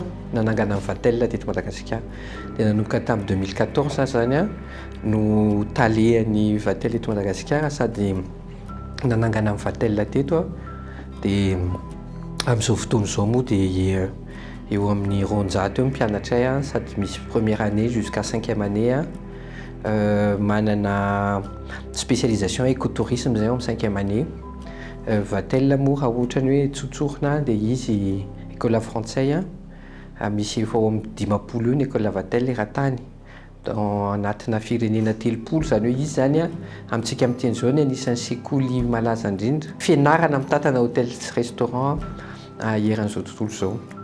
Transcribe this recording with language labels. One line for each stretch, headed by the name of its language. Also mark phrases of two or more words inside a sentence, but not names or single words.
Malagasy: nanangana amin'ny Vatel teto Madagasikara, dia nanomboka tamin'ny 2014 zany no talen'ny Vatel eto Madagasikara sady nanangana amin'ny Vatel teto, dia amin'izao fotoana izao moa dia eo amin'ny 200 eo mpianatra sady misy
French: première année jusqu'à 5e année
Malagasy: manana
French: spécialisation écotourisme
Malagasy: zay amin'ny 5e année. Vatel moa raha ohatrany hoe tsotsorina dia izy
French: école français
Malagasy: misy efa ao amin'ny 10 eo ny école Vatel eran-tany anatina firenena 300, zany hoe izy zany amintsika amin'ny teny zao ny anisan'ny sekoly malaza indrindra fianarana mitantana hôtel sy restaurant eran'izao tontolo izao.